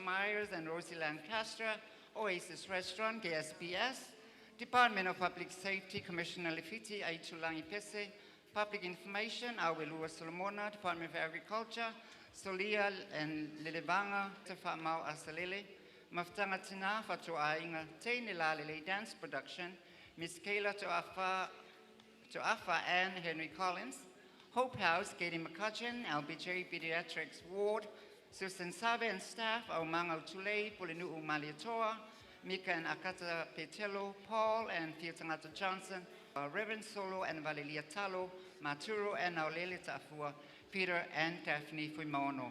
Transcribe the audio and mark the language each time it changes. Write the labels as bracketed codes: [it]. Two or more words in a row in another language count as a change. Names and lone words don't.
[en] Myers and Rosie Lancaster, Oasis Restaurant, KSPS, Department of Public Safety, Commissioner Lefiti, Aitulangi Pese, Public Information, Awelua Solomona, Department of Agriculture, Solia and Lilibanga, Tefamau Asalele, Maftanga Tina, Fatu Ainga, Tainila Lele Dance Production, Miss Kayla to Afa to Afa Ann Henry Collins, Hope House, Katie McCutcheon, LBJ Pediatrics Ward, Susan Sabe and staff, Aumanga Tulei, Pulinu Maliatoa, Mika and Akata Petelo, Paul and Fiatangata Johnson, Reverend Solo and Valelia Talo, Maturo and Aulele Tafua, Peter and Daphne Fuimono.